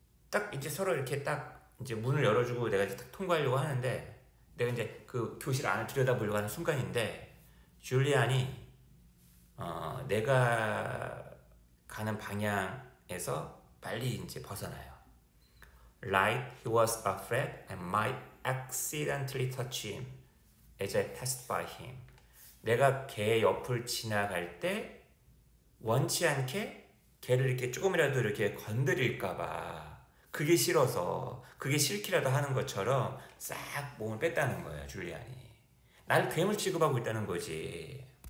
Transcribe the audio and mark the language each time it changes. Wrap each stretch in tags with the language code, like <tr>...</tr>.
<ko>딱 이제 서로 이렇게 딱 이제 문을 열어주고 내가 이제 딱 통과하려고 하는데, 내가 이제 그 교실 안을 들여다보려고 하는 순간인데 줄리안이 내가 가는 방향에서 빨리 이제 벗어나요.</ko> <en>Like he was afraid I might accidentally touch him as I passed by him.</en> <ko>내가 걔 옆을 지나갈 때 원치 않게 걔를 이렇게 조금이라도 이렇게 건드릴까봐, 그게 싫어서, 그게 싫기라도 하는 것처럼 싹 몸을 뺐다는 거예요, 줄리안이. 날 괴물 취급하고 있다는 거지.</ko>